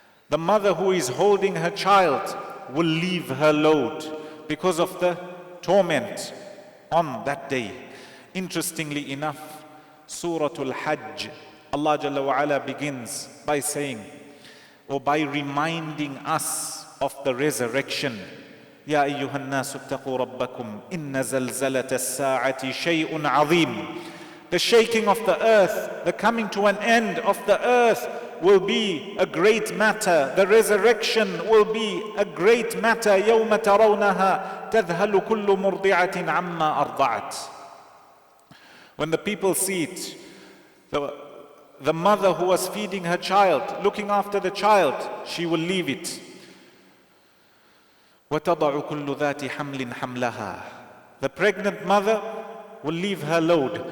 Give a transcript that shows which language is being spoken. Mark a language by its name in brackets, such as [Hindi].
[English] The mother who is holding her child will leave her load because of the torment on that day. Interestingly enough, Surah Al-Hajj, Allah Jalla wa Ala begins by saying, or by reminding us of the resurrection. [Arabic] يا أيها الناس اتقوا ربكم إن زلزلة الساعة شيء عظيم. [English] The shaking of the earth, the coming to an end of the earth will be a great matter. The resurrection will be a great matter. [Arabic] يوم ترونها تذهل كل مرضعة عما أرضعت. [English] When the people see it, the mother who was feeding her child, looking after the child, she will leave it. [Arabic] وَتَضَعُ كُلُّ ذَاتِ حَمْلٍ حَمْلَهَا. [English] The pregnant mother will leave her load.